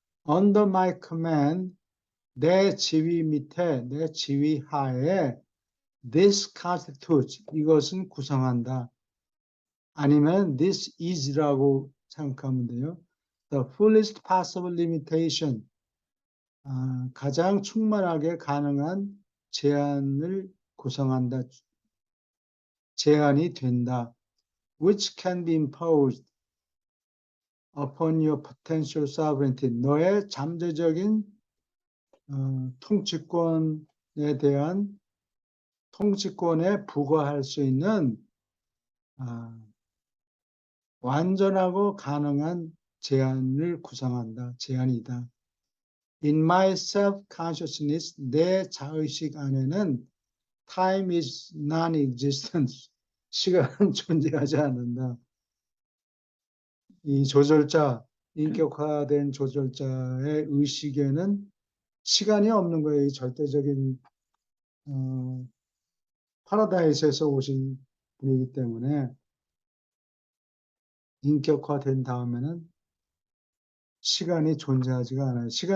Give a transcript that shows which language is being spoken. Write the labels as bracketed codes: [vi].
[en] Under my command, [ko] 내 지휘 밑에, 내 지휘 하에 [en] this constitutes, [ko] 이것은 구성한다. 아니면 [en] this is [ko] 라고 생각하면 돼요. [en] The fullest possible limitation, [ko] 가장 충만하게 가능한 제한을 구성한다. 제한이 된다. [en] Which can be imposed upon your potential sovereignty. [ko] 너의 잠재적인 통치권에 대한 통치권에 부과할 수 있는 완전하고 가능한 제한을 구성한다. 제한이다. [en] In my self-consciousness, [ko] 내 자의식 안에는 [en] time is non-existent. [ko] 시간은 존재하지 않는다. 이 조절자, 인격화된 조절자의 의식에는 시간이 없는 거예요. 이 절대적인 파라다이스에서 오신 분이기 때문에 인격화된 다음에는 시간이 존재하지가 않아요.